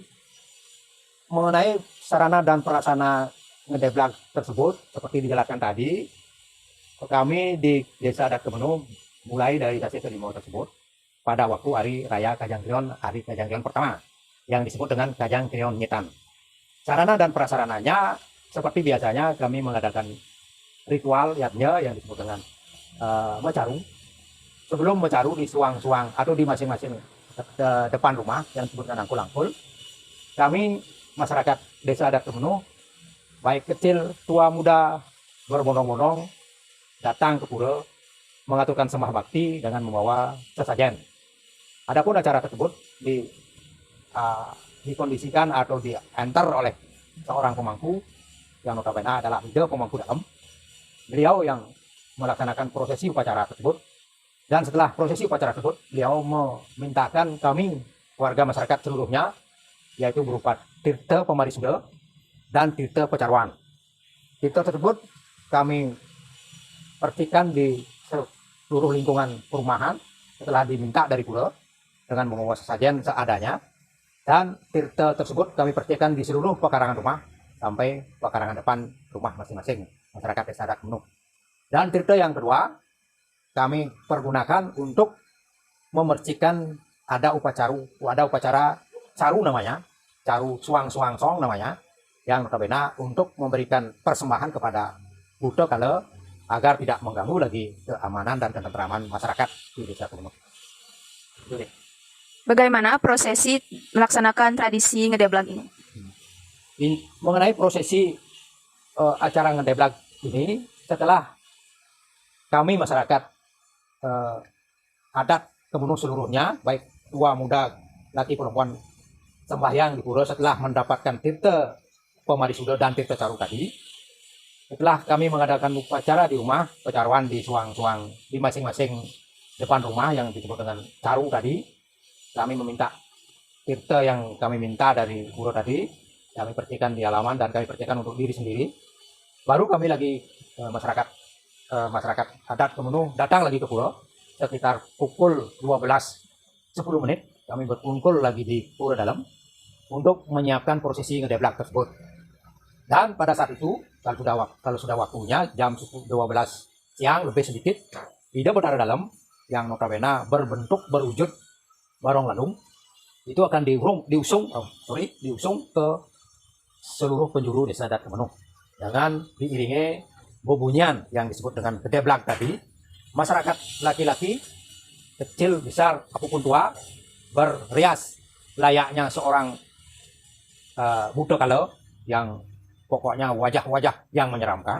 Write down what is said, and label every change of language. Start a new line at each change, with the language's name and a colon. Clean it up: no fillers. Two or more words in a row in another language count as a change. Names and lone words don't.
Indonesian: Mengenai sarana dan prasarana Ngedeblag tersebut, seperti dijelaskan tadi, kami di Desa Adat Kemenuh mulai dari Sasih kelima tersebut pada waktu hari raya Kajangklion, hari Kajangklion pertama. yang disebut dengan Kajang Krion Nyetan. Sarana dan prasarananya seperti biasanya kami mengadakan ritual yatnya yang disebut dengan mecaru. Sebelum mecaru di suang-suang atau di masing-masing depan rumah yang disebut dengan angkul-angkul, kami masyarakat desa adat Kemenuh, baik kecil, tua, muda, berbondong-bondong datang ke pura mengaturkan sembah bakti dengan membawa sesajen. Adapun acara tersebut dikondisikan atau diantar oleh seorang pemangku yang notabene adalah ide pemangku dalam. Beliau yang melaksanakan prosesi upacara tersebut, dan setelah prosesi upacara tersebut beliau memintakan kami warga masyarakat seluruhnya, yaitu berupa tirta pemarisuda dan tirta pecaruan. Tirta tersebut kami percikan di seluruh lingkungan perumahan setelah diminta dari pura dengan membawa sesajen seadanya, dan tirta tersebut kami percikan di seluruh pekarangan rumah sampai pekarangan depan rumah masing-masing masyarakat desa adat Kemenuh. Dan tirta yang kedua kami pergunakan untuk memercikan ada upacara caru namanya, caru suang-suang song namanya, yang notabene untuk memberikan persembahan kepada Buddha Kala agar tidak mengganggu lagi keamanan dan ketentraman masyarakat di desa Kemenuh. Bagaimana prosesi melaksanakan tradisi ngedeblag ini? Mengenai prosesi acara ngedeblag ini, setelah kami masyarakat adat Kemenuh seluruhnya, baik tua muda, laki perempuan, sembahyang di pura setelah mendapatkan tirta pemarisuda dan tirta caru tadi. Setelah kami mengadakan upacara di rumah, pecaruan di suang-suang di masing-masing depan rumah yang disebut dengan caru tadi, kami meminta tirta yang kami minta dari pura tadi, kami percikan di halaman dan kami percikan untuk diri sendiri. Baru kami lagi masyarakat adat Kemenuh datang lagi ke pura sekitar pukul 12.10 menit. Kami berkumpul lagi di pura dalam untuk menyiapkan prosesi ngedeblag tersebut. Dan pada saat itu, kalau sudah waktunya jam 12 siang lebih sedikit, ide berdarah dalam yang notabene berwujud barong ladung itu akan diusung ke seluruh penjuru desa adat Kemenuh dengan diiringi bebunyian yang disebut dengan gedeblag tadi. Masyarakat laki-laki, kecil, besar, apapun tua, berrias layaknya seorang Buddha Kala yang pokoknya wajah-wajah yang menyeramkan.